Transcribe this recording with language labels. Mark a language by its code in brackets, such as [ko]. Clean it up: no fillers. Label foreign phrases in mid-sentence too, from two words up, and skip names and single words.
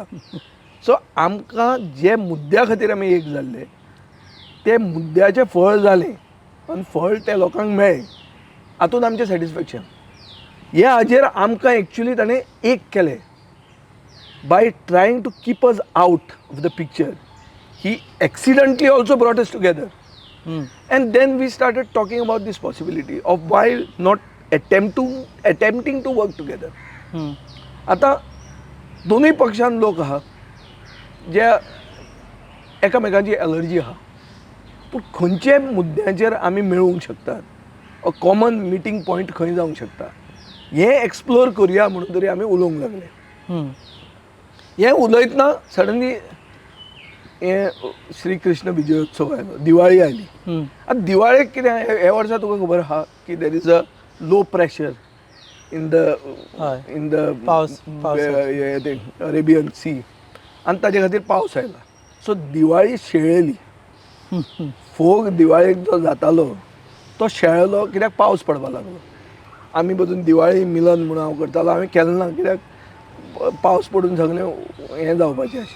[kok] सो आमकां जे मुद्द्या खातीर आमी एक जाल्ले ते मुद्द्याचें फळ जालें आनी फळ त्या लोकांक मेळ्ळें. हातूंत आमचें सॅटिस्फॅक्शन. हे हाजेर आमकां एक्चुली ताणें एक केलें. [en] By trying to keep us out of the picture he accidentally also brought us together. And then we started talking about this possibility of why not attempting to work together. [kok] आतां दोनूय पक्षान लोक आहा जे एकामेकांची एलर्जी आहा, पूण खंयचे मुद्द्याचेर आमी मेळूंक शकतात, [en] a common meeting point [kok] खंय जावंक शकता, हें एक्सप्लोर करुया म्हणून तरी आमी उलोवंक लागले. हें उलयतना सडनली हें श्री कृष्ण विजयोत्सव आयलो, दिवाळी आयली. आतां दिवाळेक कितें हे वर्सा तुका खबर आहा की [en] there is a low pressure in the Arabian Sea [kok] आनी ताजे खातीर पावस आयला. सो दिवाळी शेळयली. फोग दिवाळेक जो जातालो तो शेळलो कित्याक पावस पडपाक लागलो. आमी बसून दिवाळी मिलन म्हणून हांव करतालो, हांवें केलें ना कित्याक पावस पडून सगळें हें जावपाचें आशिल्लें.